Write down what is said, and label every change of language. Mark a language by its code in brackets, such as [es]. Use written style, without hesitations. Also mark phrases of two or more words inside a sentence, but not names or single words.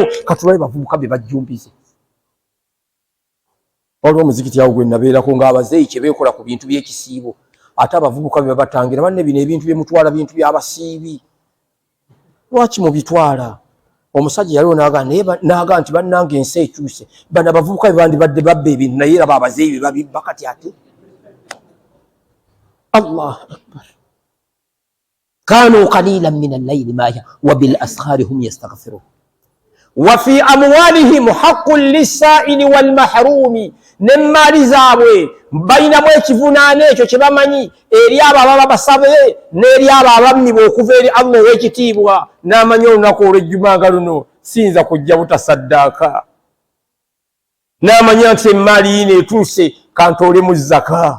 [lg] Kati olwaliro bavubuka be bajjumbize. Waliwo omuzikiti awo gwe nabeerako ng'abazeeyi kye beekola ku bintu by'ekisiibo, ate abavubuka be babatangira. Banne bino ebintu bye mutwala bintu by'abasiibi, lwaki mubitwala? Omusajja yaliwo n'agamba nti bannange ensi ekyuse, bano abavubuka be bandibadde babba ebintu naye era abazeeyi be babibba. Kati ate [ar] الله أكبر. كانوا قليلا من الليل ما يهجعون وبالأسحار هم يستغفرون. وفي أموالهم حق للسائل والمحروم, [lg] n'emmaali zaabwe balinamu ekivunaano ekyo kye bamanyi eri abo ababa basabe n'eri abo abammibwa okuva eri Allah ow'ekitiibwa. N'amanyi olunaku olw'ejjuma nga luno siyinza kujja butasaddaaka. N'amanya nti emmaali yino etuuse kantoole mu zaka.